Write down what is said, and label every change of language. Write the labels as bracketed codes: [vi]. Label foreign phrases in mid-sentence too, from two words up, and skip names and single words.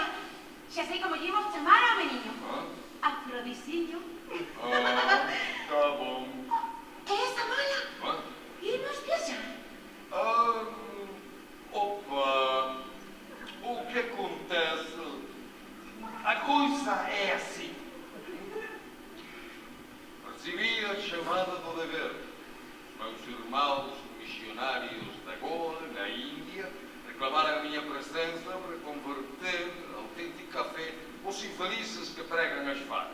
[gl] xa sei como lle imos chamar ao meniño. Afrodisiño. [pt] Tá bom. [gl] É esa mala? Irnos viaxar. Opa, [pt] o que acontece? A coisa é assim. Recebi a chamada do dever. Meus irmãos missionários da Goa, na Índia, reclamaram a minha presença para converter autêntica fé os infelizes que pregam as facas.